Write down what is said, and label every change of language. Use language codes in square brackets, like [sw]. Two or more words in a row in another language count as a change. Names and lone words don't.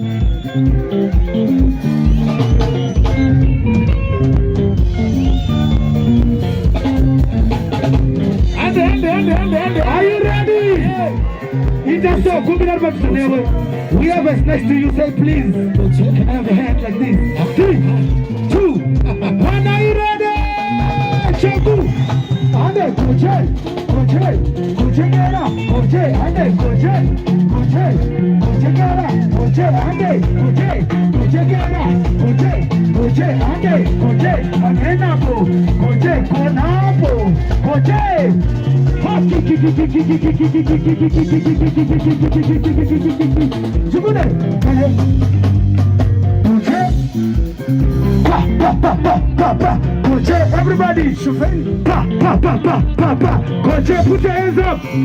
[en] Are you ready? Whoever is next to you, say please. Can I have a hand like this? 3, 2, 1. Are you ready? Chaku. Ande goje, gara, goje, ande goje, gara, goje, ande goje, gara, goje, ande goje, akenapo, goje, konapo, goje. Everybody, Koche, put your hands up.